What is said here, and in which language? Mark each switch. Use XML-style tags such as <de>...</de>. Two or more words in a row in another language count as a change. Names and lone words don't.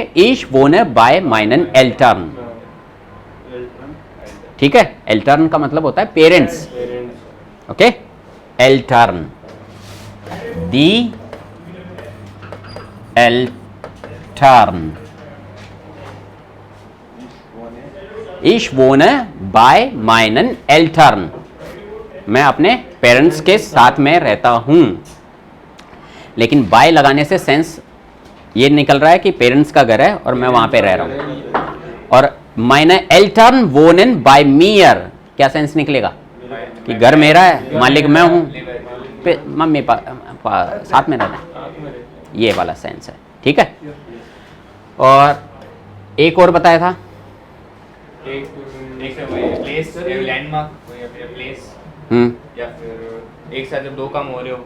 <de>Ich wohne bei meinen Eltern.</de> <hi>ठीक है, एल्टर्न का मतलब होता है पेरेंट्स।</hi> <de>ओके, Eltern, die Eltern, Ich wohne bei meinen Eltern।</de> <hi>मैं अपने पेरेंट्स के साथ में रहता हूं, लेकिन बाय लगाने से सेंस ये निकल रहा है कि पेरेंट्स का घर है और मैं वहां पे रह रहा हूं।</hi> <de>और meine Eltern wohnen bei mir,</de> <hi>क्या सेंस निकलेगा? कि घर मेरा है, मालिक मैं हूं, मम्मी साथ में रहना है, ये वाला सेंस है। ठीक है, और एक और बताया था, एक प्लेस, लैंडमार्क या फिर प्लेस, या फिर एक साथ जब दो काम हो रहे हो।</hi>